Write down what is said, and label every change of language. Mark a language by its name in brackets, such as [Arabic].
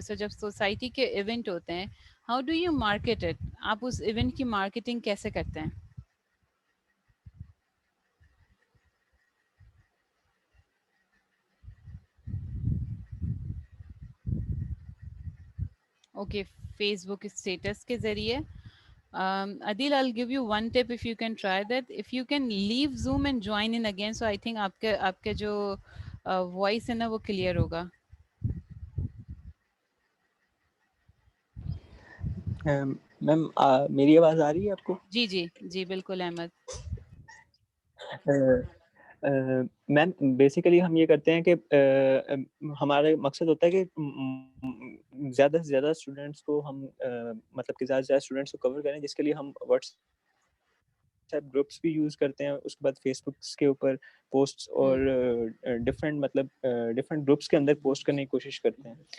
[Urdu] سو جب سوسائٹی کے ایونٹ ہوتے ہیں, [English] how do you market it, [Urdu] آپ اس ایونٹ کی مارکیٹنگ کیسے کرتے ہیں؟ اوکے, فیس بک اسٹیٹس کے ذریعے. [English] Adil, I'll give you one tip if you can try that. If you can leave Zoom and join in again, so I think [Urdu] آپ کے جو وائس ہے نا وہ کلیئر ہوگا. میم میری آواز آ رہی ہے آپ کو؟ جی جی جی بالکل احمد. میم بیسیکلی ہم یہ کرتے ہیں کہ ہمارا مقصد ہوتا ہے کہ زیادہ سے زیادہ اسٹوڈینٹس کو ہم مطلب کہ زیادہ سے زیادہ اسٹوڈینٹس کو کور کریں, جس کے لیے ہم واٹس ایپ گروپس بھی یوز کرتے ہیں, اس کے بعد فیس بکس کے اوپر پوسٹس اور ڈفرینٹ مطلب ڈفرینٹ گروپس کے اندر پوسٹ کرنے کی کوشش کرتے ہیں.